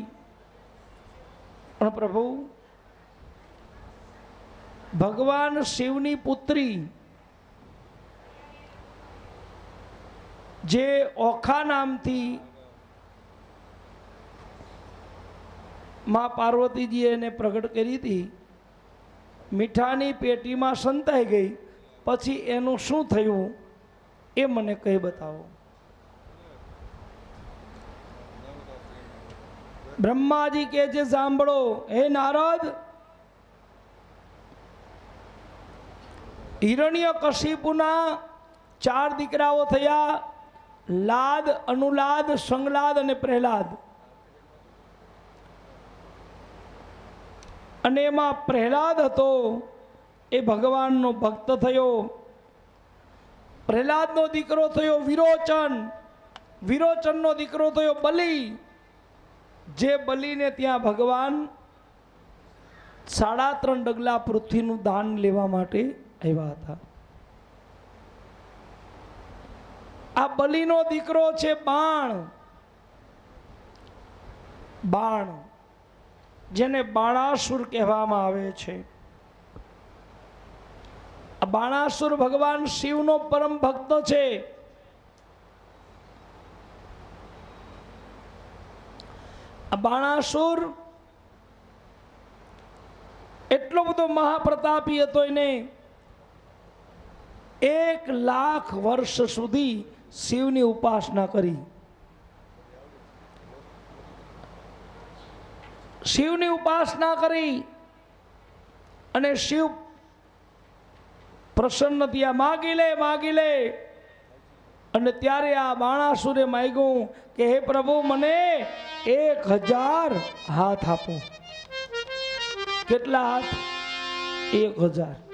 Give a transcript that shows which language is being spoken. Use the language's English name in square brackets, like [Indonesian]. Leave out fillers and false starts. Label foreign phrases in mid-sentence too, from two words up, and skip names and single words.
[Gujarati] પણ પ્રભુ ભગવાન શિવની પુત્રી જે ઓખા નામ થી માં પાર્વતીજીએ ને પ્રગટ કરી થી, મીઠાની પેટી માં સંતાઈ ગઈ, પછી એનું શું થયું એ મને કહી બતાવો। બ્રહ્માજી કે જે સાંભળો, હે નારદ, હિરણ્યકશિપુના 4 દીકરાઓ થયા, લાદ, અનુલાદ, સંગલાદ અને પ્રહલાદ। અને એમાં પ્રહલાદ હતો એ ભગવાનનો ભક્ત થયો। પ્રહલાદનો દીકરો થયો વિરોચન, વિરોચનનો દીકરો થયો બલિ, જે બલિને ત્યાં ભગવાન 3.5 ડગલા પૃથ્વીનું દાન લેવા માટે આવ્યા હતા। આ બલિનો દીકરો છે બાણ, બાણ જેને બાણાસુર કહેવામાં આવે છે। બાણાસુર ભગવાન શિવનો પરમ ભક્ત છે। બાણાસુર એટલો બધો મહાપ્રતાપી હતો, એને 1 લાખ વર્ષ સુધી શિવની ઉપાસના કરી। શિવની ઉપાસના કરી અને શિવ પ્રસન્ન થયા, માગી લે. અને ત્યારે આ બાણાસુરે માગ્યું કે હે પ્રભુ, મને 1000 હાથ આપો. કેટલા હાથ? 1000.